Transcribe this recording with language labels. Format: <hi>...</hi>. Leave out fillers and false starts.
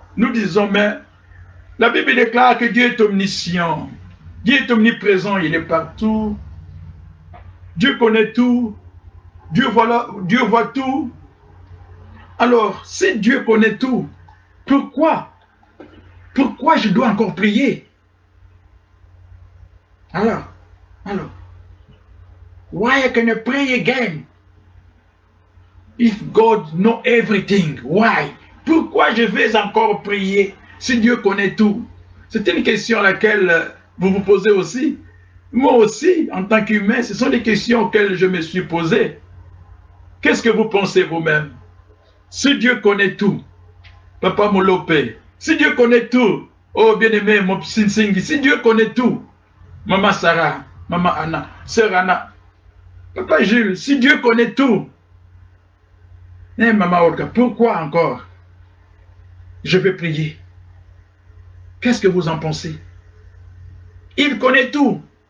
<fr>Nous disons, mais la Bible déclare que Dieu est omniscient. Dieu est omniprésent, il est partout. Dieu connaît tout. Dieu voit tout. Alors, si Dieu connaît tout, pourquoi je dois encore prier?</fr> <en>Alors, why can I pray again? If God knows everything, why?</en> <fr>Pourquoi je vais encore prier si Dieu connaît tout? C'est une question à laquelle vous vous posez aussi. Moi aussi, en tant qu'humain, ce sont des questions auxquelles je me suis posé. Qu'est-ce que vous pensez vous-même? Si Dieu connaît tout, Papa Molope, si Dieu connaît tout, oh bien-aimé, mon Sinsingi, si Dieu connaît tout, Maman Sarah, Maman Anna, Sœur Anna, Papa Jules, si Dieu connaît tout, Maman Olga, pourquoi encore je vais prier? Qu'est-ce que vous en pensez? Il connaît tout.</fr>